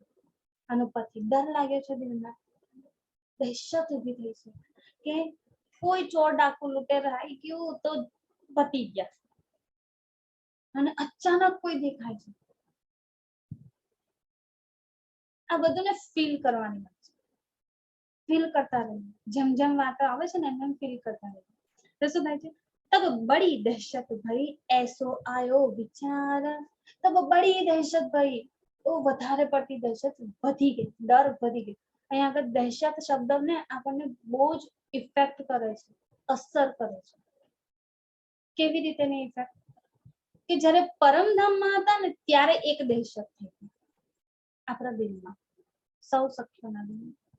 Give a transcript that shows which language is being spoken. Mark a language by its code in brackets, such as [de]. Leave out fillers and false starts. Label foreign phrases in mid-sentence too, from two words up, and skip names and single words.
[gu] આનો પછી ડર લાગે છે દિલમાં, દહેશત ઊભી થઈ છે કે કોઈ ચોર ડાકુ લૂંટેર આવી ગયું તો પતી ગયા, અને અચાનક કોઈ દેખાય છે. આ બધુંને ફીલ કરવાની વાત છે. ફીલ કરતા રહીએ, જેમ જેમ વાતો આવે છે ને એમ ફીલ કરતા રહીએ તો શું થાય છે? [hi] तब बड़ी दहशत भई ऐसो आयो विचार, तब बड़ी दहशत भई, तो [gu] વધારે પડતી દહેશત વધી ગઈ, ડર વધી ગઈ. અહીંયા આગળ દહેશત શબ્દને આપણને બહુ જ ઇફેક્ટ કરે છે, અસર કરે છે. કેવી રીતેની ઇફેક્ટ? કે જ્યારે પરમધામમાં હતા ને ત્યારે એક દહેશત થઈ ગઈ આપણા દિલમાં, સૌ સખીઓના દિલમાં.